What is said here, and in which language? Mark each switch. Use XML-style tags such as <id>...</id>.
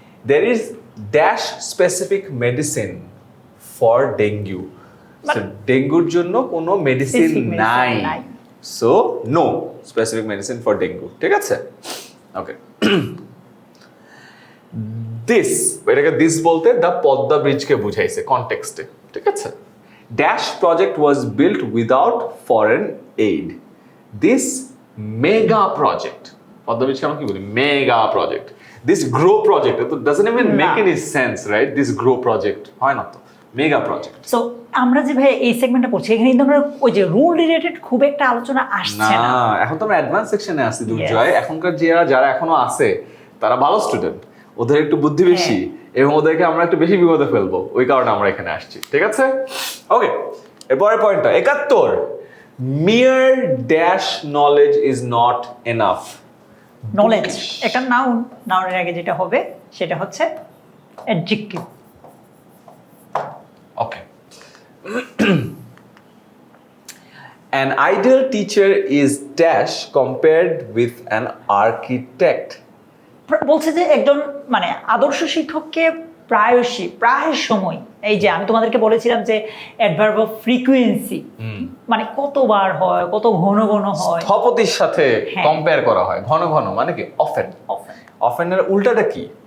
<en>There is dash specific medicine for dengue.</en> <bn>So ডেঙ্গুর জন্য কোনো মেডিসিন নাই,</bn> <en>So no specific medicine for dengue.</en> <bn>ঠিক আছে, ওকে। দিস, এটাকে দিস বলতে দ্য পদ্মা ব্রিজকে বুঝাইছে কনটেক্সটে। ঠিক আছে,</bn> <en>Dash project was built without foreign aid.</en> <bn>This mega project, Padma ব্রিজকে আমরা কি বলি? Mega project.</bn> <en>This grow project, it doesn't even make any sense, right? This grow project</en> <bn>হয় না তো, মেগা প্রজেক্ট। সো আমরা যে ভাই এই সেগমেন্টটা পড়ছি, এখানে কিন্তু আমরা ওই যে রুল রিলেটেড খুব একটা আলোচনা আসছে না। এখন তো আমরা অ্যাডভান্স সেকশনে আছি দুর্জয়। এখনকার যারা এখনো আছে তারা ভালো স্টুডেন্ট, ওদের একটু বুদ্ধি বেশি এবং ওদেরকে আমরা একটু বেশি বিপদে ফেলবো, ওই কারণে আমরা এখানে আসছি। ঠিক আছে, ওকে। এরপরের পয়েন্টটা 71,</bn> <en>Mere dash knowledge is not enough.</en> <bn>Knowledge একটা নাউন, নাউনের আগে যেটা হবে সেটা হচ্ছে adjective. Okay.</bn> <en>An ideal teacher is dash compared with an architect.</en> <bn>বলছে যে একজন মানে আদর্শ শিক্ষককে প্রায় সময়, এই যে আমি তোমাদেরকে বলেছিলাম যে অ্যাডভার্ব অফ ফ্রিকোয়েন্সি মানে কতবার হয়, কত ঘন ঘন হয়, স্থপতির সাথে কম্পেয়ার করা হয়। ঘন ঘন মানে কি? অফেন। অফেনের উল্টাটা কি?</bn>